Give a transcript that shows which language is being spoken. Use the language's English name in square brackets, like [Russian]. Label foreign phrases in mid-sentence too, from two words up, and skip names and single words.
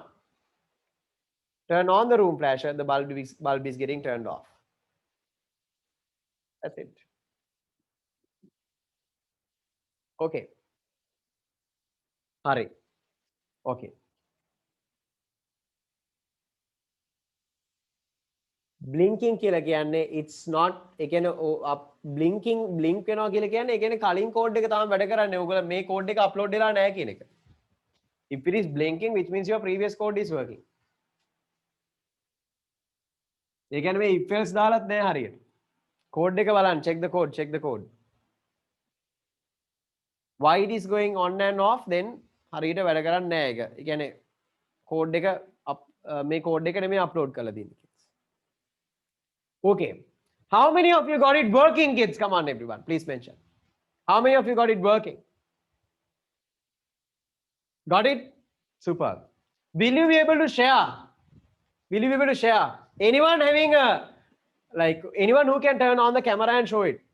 [English] Turn on the room flasher, the bulb is getting turned off. That's it. Okay. Hurry. Okay. [Sinhala] Blinking කියලා කියන්නේ [English] it's not [Sinhala] ඒ කියන්නේ blinking blink වෙනවා කියලා කියන්නේ ඒ කියන්නේ කලින් code එක තමයි වැඩ කරන්නේ. ඔයගොල්ලෝ මේ code එක upload වෙලා නැහැ කියන එක. [English] If it is blinking, which means your previous code is working. [Sinhala] ඒ කියන්නේ මේ [English] if else [Sinhala] දාලත් නැහැ හරියට. Code එක බලන්න, [English] check the code, check the code. Why it is going on and off, then [Sinhala] හරියට වැඩ කරන්නේ නැහැ ඒක. ඒ කියන්නේ code එක මේ code එක නෙමෙයි upload කරලා දෙන්නේ. [English] Okay. How many of you got it working, kids? Come on, everyone. Please mention. How many of you got it working? Got it? Super. Will you be able to share? Will you be able to share? Anyone having anyone who can turn on the camera and show it?